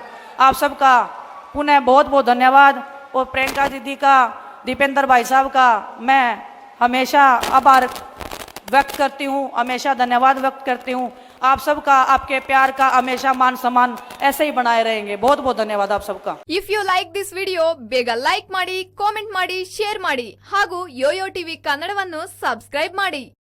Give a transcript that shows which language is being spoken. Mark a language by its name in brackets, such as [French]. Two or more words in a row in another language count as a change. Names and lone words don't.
[Hindi] आप सबका पुनः बहुत बहुत धन्यवाद। और प्रियंका दीदी का, दीपेंद्र भाई साहब का मैं हमेशा आभार व्यक्त करती हूँ, हमेशा धन्यवाद व्यक्त करती हूँ। आप सबका, आपके प्यार का हमेशा मान सम्मान ऐसे ही बनाए रहेंगे। बहुत बहुत धन्यवाद आप सबका। [English] If you like this [Kannada] ವಿಡಿಯೋ ಬೇಗ ಲೈಕ್ ಮಾಡಿ, ಕಾಮೆಂಟ್ ಮಾಡಿ, ಶೇರ್ ಮಾಡಿ ಹಾಗೂ ಯೋಯೋ ಟಿವಿ ಕನ್ನಡವನ್ನು ಸಬ್ಸ್ಕ್ರೈಬ್ ಮಾಡಿ।